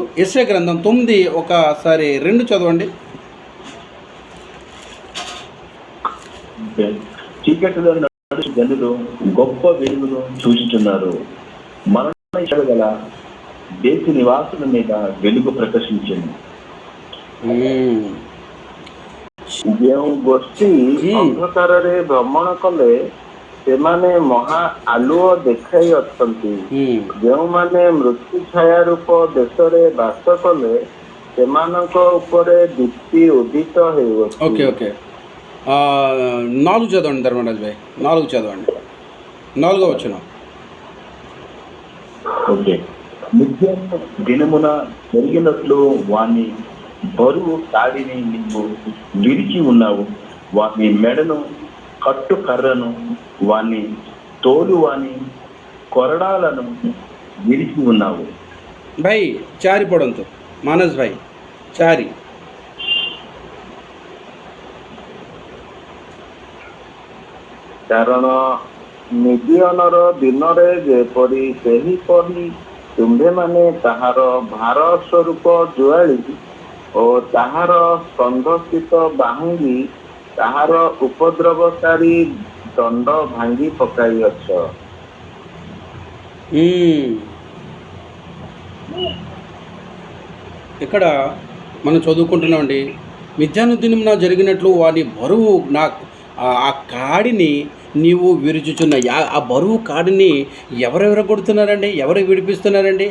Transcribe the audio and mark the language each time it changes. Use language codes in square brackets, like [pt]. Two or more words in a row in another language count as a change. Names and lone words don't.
[te] యెషయా గ్రంథం 9 ఒకసారి 2 చదవండి. చీకటిలో నడుచు జనులు గొప్ప వెలుగును చూచుచున్నారు. మరణ గల దేశ నివాసుల మీద వెలుగు ప్రకాశించింది. [or] ଯେଉଁ ଗୋଷ୍ଠୀ ଅନ୍ଧକାରରେ ଭ୍ରମଣ କଲେ ସେମାନେ ମହା ଆଲୁଅ ଦେଖାଇ ଅଛନ୍ତି। ଯେଉଁମାନେ ମୃତ୍ୟୁ ଛାୟା ରୂପ ଦେଶରେ ବାସ କଲେ ସେମାନଙ୍କ ଉପରେ ଦୀପ୍ତି ଉଦିତ ହେଉଅଛି। [en] okay okay [te] 4 చదవండి ధర్మరాజ్ భాయ్, 4 చదవండి. 4వ వచనం. ఓకే. నిత్యం దినమున జరిగినట్లు వాని బరువు తాడిని నీవు విరిచి ఉన్నావు. వాని మెడను కట్టు కర్రను వాని తోలు వాని కొరడాలను విరిచి ఉన్నావు. [or] ଭାଇ 4 ପଢ଼ନ୍ତୁ ମାନସ ଭାଇ 4. କାରଣ ମିଦିୟନର ଦିନରେ ଯେପରି ସେହିପରି ତୁମ୍ଭେମାନେ ତାହାର ଭାର ସ୍ୱରୂପ ଜୁଆଳି ଓ ତାହାର ସ୍କନ୍ଧସ୍ଥିତ ବାହୁଙ୍ଗି ତାହାର ଉପଦ୍ରବକାରୀ ଦଣ୍ଡ ଭାଙ୍ଗି ପକାଇଅଛ। [te] ఇక్కడ మనం చదువుకుంటున్నామండి. మిథ్యానుదినమున జరిగినట్లు వాని బరువు ఆ కాడిని నీవు విరుచుచున్న ఆ బరువు కాడిని ఎవరెవరు కొడుతున్నారండి, ఎవరు విడిపిస్తున్నారండి?